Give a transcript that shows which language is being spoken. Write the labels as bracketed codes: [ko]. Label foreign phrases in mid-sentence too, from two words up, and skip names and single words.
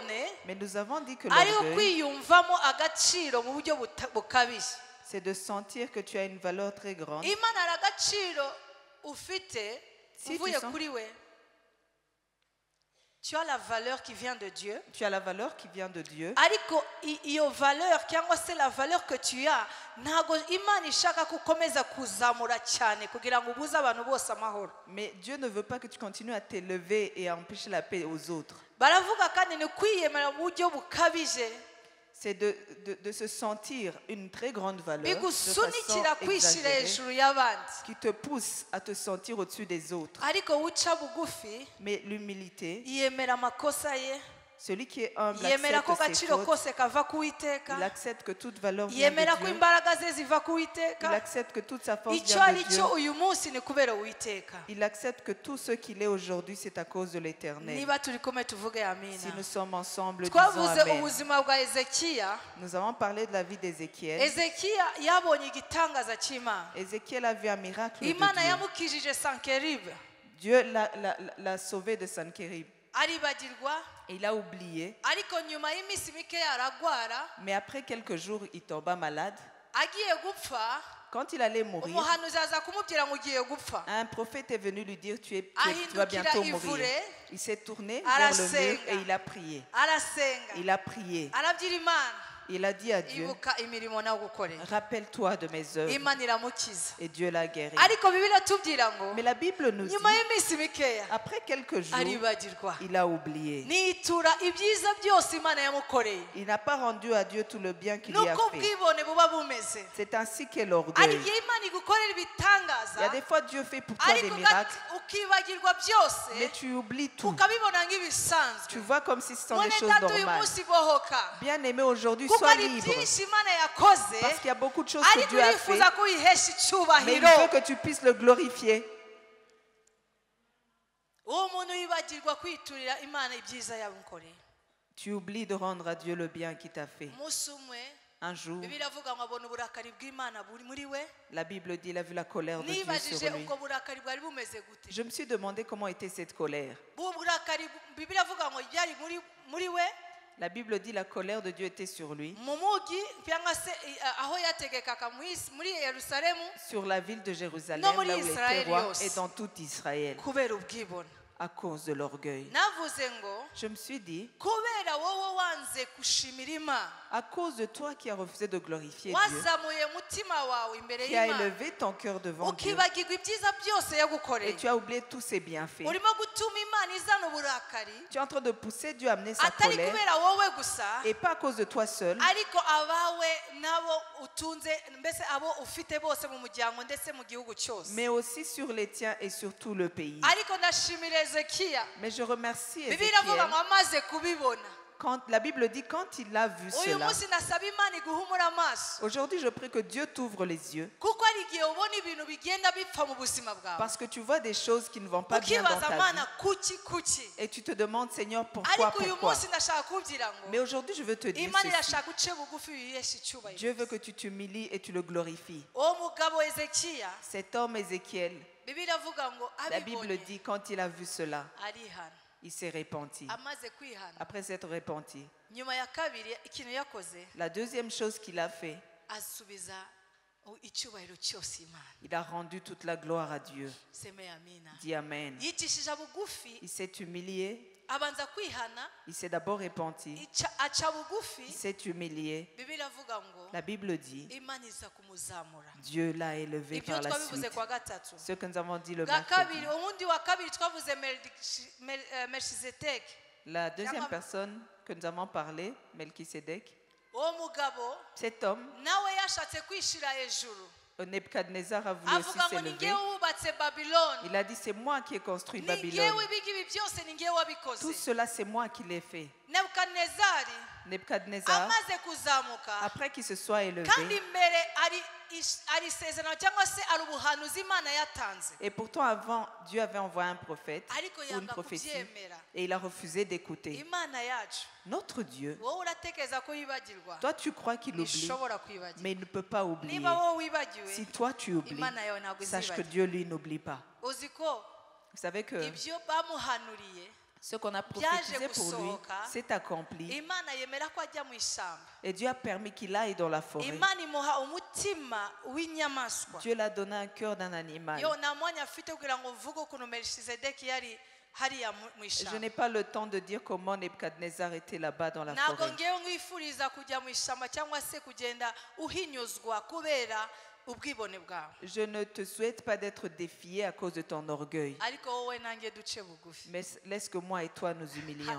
[fr] Mais nous avons dit que l'orgueil, c'est de sentir que tu as une valeur très grande. Si tu sens Tu as la valeur qui vient de Dieu. Tu as la valeur qui vient de Dieu. [rw] Ariko iyo valeur cyangwa se [fr] la valeur que tu as [rw] ntago Imana ishaka kukomeza kuzamura cyane kugira ngo ubuze abantu bose amahoro. [fr] Mais Dieu ne veut pas que tu continues à t'élever et à empêcher la paix aux autres. [rw] Baravuga kandi ni kwiyemera mu buryo bukabije. [fr] C'est de se sentir une très grande valeur de [rw] bigusunikira [fr] façon [rw] kwishira [fr] exagérée, [rw] hejuru y'abandi. [fr] qui te pousse à te sentir au-dessus des autres. [rw] Ariko uca bugufi [fr] Mais l'humilité, [rw] yemera amakosa ye, [fr] celui qui est humble [rw] yemera ko [fr] accepte ses [rw] gaciro [fr] fautes, [rw] kose kava ku Uwiteka, [fr] il accepte que toute valeur vient [rw] yemera [fr] de [rw] ko [fr] Dieu, [rw] imbaraga ze ziva ku [fr] il [rw] Uwiteka. [fr] accepte que toute sa force [rw] Icyo [fr] vient [rw] ari [fr] de Dieu, [rw] cyo uyu munsi ni kubera Uwiteka. [fr] il accepte que tout ce qu'il est aujourd'hui, c'est à cause de l'Éternel. [rw] Niba turi kumwe tuvuge [fr] Si [rw] amina. [fr] nous sommes ensemble, disons [rw] Twavuze [fr] Amen. [rw] ubuzima bwa Ezekiya. [fr] Nous avons parlé de la vie d'Ézéchiel. [rw] Ezekiya yabonye igitangaza cy'Imana. [fr] Ézéchiel a vu un miracle de [rw] Imana [fr] Dieu. [rw] yamukijije Sankeribe. [fr] Dieu l'a sauvé de Sankérib. [rw] Aribagirwa, [fr] Et il a oublié. [rw] ariko nyuma y'iminsi mikeya aragwara, [fr] Mais après quelques jours, il tomba malade. [rw] agiye gupfa, [fr] Quand il allait mourir, [rw] umuhanuzi aza kumubwira ngo ugiye gupfa. [fr] un prophète est venu lui dire tu vas bientôt mourir. Il s'est tourné vers le mur et il a prié. [rw] Arasenga, [fr] Il a prié. [rw] arabwira Imana, [fr] Il a dit à Dieu, [rw] ibuka imirimo nagukoreye. [fr] rappelle-toi de mes œuvres. [rw] Imana iramukiza. [fr] Et Dieu l'a guéri. [rw] Ariko Bibiliya tubwira ngo [fr] Mais la Bible nous dit, [rw] nyuma y'iminsi mikeya [fr] après quelques jours, [rw] aribagirwa. [fr] il a oublié. [rw] Nitura ibyiza byose Imana yamukoreye. [fr] Il n'a pas rendu à Dieu tout le bien qu'il lui a [rw] Nuko [fr] fait. [rw] ubwibone buba bumeze. [fr] C'est ainsi qu'est [rw] Ari [fr] l'orgueil. [rw] igihe Imana igukorera [fr] Il y a [rw] ibitangaza, [fr] des fois Dieu fait pour toi des [rw] ariko [fr] miracles, [rw] ukibagirwa [fr] mais [rw] byose, [fr] tu oublies tout. [rw] ukabibona [fr] Tu [rw] nk'ibisanzwe. [fr] vois comme si ce sont des [rw] Mwene [fr] choses [rw] data uyu [fr] normales. [rw] munsi bohoka. [fr] Bien-aimé, aujourd'hui, [rw] Kuko [fr] sois [rw] ari [fr] libre. [rw] byinshi Imana yakoze, [fr] Parce qu'il y a beaucoup de choses que [rw] ariko [fr] Dieu a fait, [rw] urifuza ko uyihesha [fr] mais il [rw] icyubahiro. [fr] veut que tu puisses le glorifier. [rw] Uwo muntu yibagirwa kwiturira Imana ibyiza yamukoreye. [fr] Tu oublies de rendre à Dieu le bien qu'il t'a fait. [rw] Umunsi umwe [fr] Un jour, [rw] Bibiliya avuga ngo abona uburakari bw'Imana buri muri we. [fr] la Bible dit il a vu la colère de Dieu [rw] Nibajije [fr] sur lui. [rw] ubwo burakari bwari bumeze gute. [fr] Je me suis demandé comment était cette colère. [rw] Ubu burakari Bibiliya avuga ngo byari muri we. [fr] La Bible dit la colère de Dieu était sur lui, [rw] Mu mugi cyangwa se aho yategekaga muri Yerusalemu [fr] sur la ville de Jérusalem, [rw] No muri [fr] là où il était [rw] Israël [fr] roi, [rw] yose. [fr] et dans tout Israël, [rw] kubera ubwibone. [fr] à cause de l'orgueil. [rw] Navuze ngo [fr] Je me suis dit, [rw] kubera wowe wanze gushimira Imana, [fr] à cause de toi qui as refusé de glorifier Dieu, [rw] wazamuye umutima wawe imbere [fr] qui a [rw] y'Imana, [fr] élevé ton cœur devant Dieu, [rw] ukibagirwa ibyiza byose [fr] et [rw] yagukoreye, [fr] tu as oublié tous ses bienfaits. [rw] urimo gutuma Imana izana uburakari [fr] Tu es en train de pousser Dieu à amener sa [rw] atari [fr] colère, [rw] kubera wowe gusa, [fr] et pas à cause de toi seul, [rw] ariko abawe nabo utunze, mbese abo ufite bose mu muryango ndetse mu gihugu cyose. [fr] mais aussi sur les tiens et sur tout le pays. [rw] Ariko ndashimira Ezekiya, [fr] Mais je remercie [rw] Bibiliya avuga [fr] Ézéchiel. [rw] ngo amaze kubibona. [fr] Quand la Bible dit quand il a vu [rw] Uyu [fr] cela, [rw] munsi nasaba Imana iguhumura amaso, [fr] aujourd'hui je prie que Dieu t'ouvre les yeux, [rw] kuko hari igihe ubona ibintu bigenda bipfa mu buzima bwawe, [fr] parce que tu vois des choses qui ne vont pas bien dans [rw] ukibaza [fr] ta [rw] Mana [fr] vie, [rw] kuki, [fr] et tu te demandes Seigneur pourquoi, [rw] ariko uyu [fr] pourquoi. [rw] munsi ndashaka kubwira ngo [fr] Mais aujourd'hui je veux te dire [rw] Imana [fr] ceci. [rw] irashaka uce bugufi wiheshe icyubahiro. [fr] Dieu veut que tu t'humilies et tu le glorifies. [rw] uwo mugabo Ezekiya, [fr] Cet homme Ézéchiel, [rw] Bibiliya avuga ngo [fr] la Bible [rw] abibonye [fr] dit quand il a vu cela, [rw] arihana. [fr] il s'est repenti. [rw] Amaze kwihana, [fr] Après s'être repenti, [rw] nyuma ya kabiri ikintu yakoze, [fr] la deuxième chose qu'il a fait, [rw] asubiza icyubahiro cyose Imana. [fr] il a rendu toute la gloire à Dieu. [rw] Seme amina. [fr] Dis Amen. [rw] Yicishije bugufi, [fr] Il s'est humilié, [rw] abanza kwihana, [fr] il s'est d'abord repenti, [rw] aca bugufi. [fr] il s'est humilié. [rw] Bibiliya avuga ngo [fr] La Bible dit, [rw] Imana iza kumuzamura. [fr] Dieu l'a élevé [rw] Ibyo [fr] par la [rw] twabivuze [fr] suite. [rw] kwa gatatu. [fr] Ce que nous avons dit le [rw] Bwa kabiri, [fr] mercredi. [rw] uwundi wa kabiri twavuze Melchizedeki. [fr] La deuxième personne que nous avons parlé, Melchisédek, [rw] Uwo mugabo [fr] cet homme, [rw] nawe yashatse kwishira hejuru, [fr] Nebuchadnezzar a voulu aussi [rw] avuga ngo ni [fr] s'élever. [rw] ngewe wubatse Babiloni, [fr] Il a dit, c'est moi qui ai construit [rw] ni [fr] Babylone. [rw] ngewe ibigibi byose ni ngewe [fr] Tout [rw] wabikoze. [fr] cela, c'est moi qui l'ai fait. [rw] Nebukadnezari [fr] Nebuchadnezzar, [rw] amaze kuzamuka, [fr] après qu'il se soit élevé, [rw] kandi imbere ari isezerano cyangwa se ari ubuhanuzi Imana yatanze, [fr] et pourtant avant, Dieu avait envoyé un prophète [rw] ariko [fr] ou une [rw] yanga [fr] prophétie, [rw] kubyemera. [fr] et il a refusé d'écouter. [rw] Imana yacu, [fr] Notre Dieu, [rw] wowe uratekereza ko yibagirwa, [fr] toi tu crois qu'il oublie, [rw] ntishobora kwibagirwa. [fr] mais il ne peut pas oublier. [rw] Niba wowe wibagiwe, [fr] Si toi tu oublies, [rw] Imana yawe ntabwo [fr] sache que [rw] izibagirwa. [fr] Dieu lui n'oublie pas. [rw] Uzi ko [fr] Vous savez que [rw] ibyo bamuhanuriye [fr] ce qu'on a prophétisé pour lui [rw] gusohoka, [fr] s'est accompli, [rw] Imana yemera ko ajya mu ishyamba. [fr] et Dieu a permis qu'il aille dans la forêt. [rw] Imana imuha umutima w'inyamaswa. [fr] Dieu l'a donné un cœur d'un animal. [rw] Yo nta mwanya afite kugira ngo mvuge ukuntu Melchizedeki yari [fr] Je n'ai pas le temps de dire comment Nebuchadnezzar était là-bas dans la forêt. Je ne te souhaite pas d'être défié à cause de ton orgueil. Mais laisse que moi et toi nous humilions.